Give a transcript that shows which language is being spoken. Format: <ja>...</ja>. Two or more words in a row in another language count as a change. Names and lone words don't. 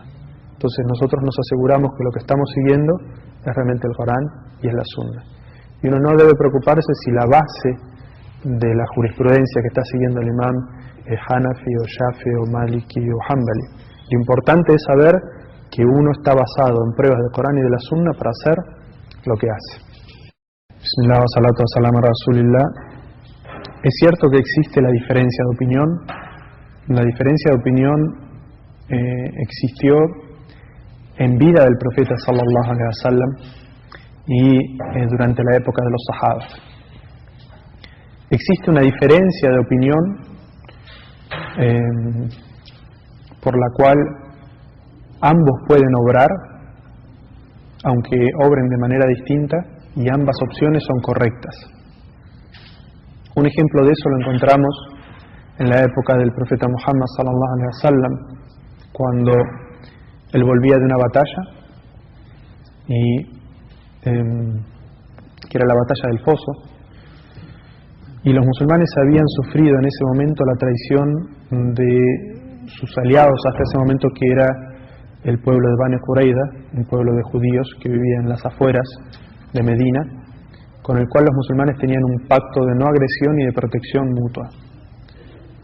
<es>Entonces nosotros nos aseguramos que lo que estamos siguiendo es realmente el Corán y es la Sunna. Y uno no debe preocuparse si la base de la jurisprudencia que está siguiendo el imam es Hanafi o Shafi o Maliki o Hanbali. Lo importante es saber que uno está basado en pruebas del Corán y de la Sunna para hacer lo que hace.</es> <ar>بسم الله، الصلاة والسلام على رسول الله.</ar> <es>Es cierto que existe la diferencia de opinión. La diferencia de opinión existió en vida del profeta</es> <ar>صلى الله عليه وسلم</ar> <es>y durante la época de los sahaba. Existe una diferencia de opinión por la cual ambos pueden obrar, aunque obren de manera distinta, y ambas opciones son correctas. Un ejemplo de eso lo encontramos en la época del profeta Muhammad</es> <ar>صلى الله عليه وسلم,</ar> <es>cuando él volvía de una batalla, que era la batalla del Foso, y los musulmanes habían sufrido en ese momento la traición de sus aliados hasta ese momento, que era el pueblo de Bani Qurayza, un pueblo de judíos que vivía en las afueras de Medina, con el cual los musulmanes tenían un pacto de no agresión y de protección mutua.</es>